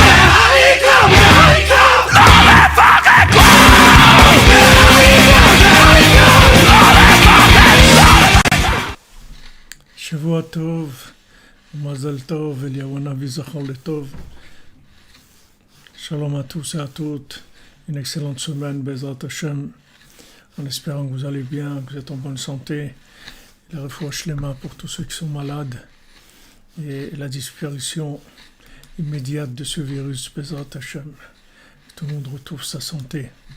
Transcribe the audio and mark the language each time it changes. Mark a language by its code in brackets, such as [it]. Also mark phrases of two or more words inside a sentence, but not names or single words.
[he] והעיקר, והעיקר, לא לפחד כלל. והעיקר, והעיקר, לא לפחד, לא לפחד. שבוע טוב, מזל טוב, אליהו הנביא זכור לטוב. [fr] Shalom à tous et à toutes. Une excellente semaine, [he] בעזרת השם. [fr] En espérant que vous allez bien, que vous êtes en bonne santé. La [he] רפואה שלמה [fr] pour tous ceux qui sont malades. Et la disparition immédiate de ce virus, [he] בעזרת השם. [fr] Que tout le monde retrouve sa santé.